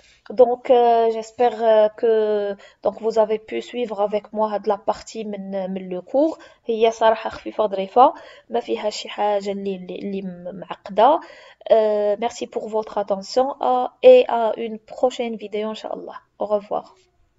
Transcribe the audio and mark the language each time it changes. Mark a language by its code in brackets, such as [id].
[fr] Donc j'espère que donc vous avez pu suivre avec moi [ar] هاد [fr] la partie [ar] من [fr] le cours. [ar] هي صراحة خفيفة ظريفة ما فيها شي حاجة اللي معقدة. [fr] Merci pour votre attention et à une prochaine vidéo [ar] إن شاء الله. [fr] Au revoir.